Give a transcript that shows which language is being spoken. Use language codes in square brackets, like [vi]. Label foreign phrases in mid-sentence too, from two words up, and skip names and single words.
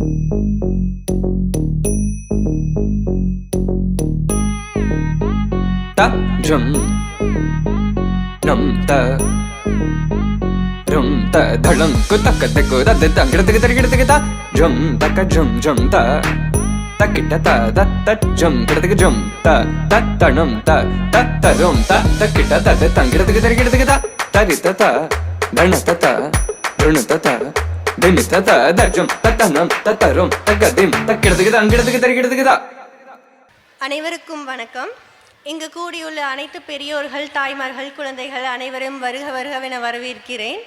[ta] ta jum nam ta rum ta dhalam ku tak tak da da da gida ta jum tak jum jum ta takita ta da ta jum gida jum ta ta nam ta rum ta takita ta da gida ta tarita ta dhanata ta runata ta dinita ta da jum ta nam ta rum tagadim takida. அனைவருக்கும் வணக்கம். இங்கு கூடியுள்ள அனைத்து பெரியோர்கள், தாய்மார்கள், குழந்தைகள் அனைவரும் வருக வருகவென வரவேற்கிறேன்.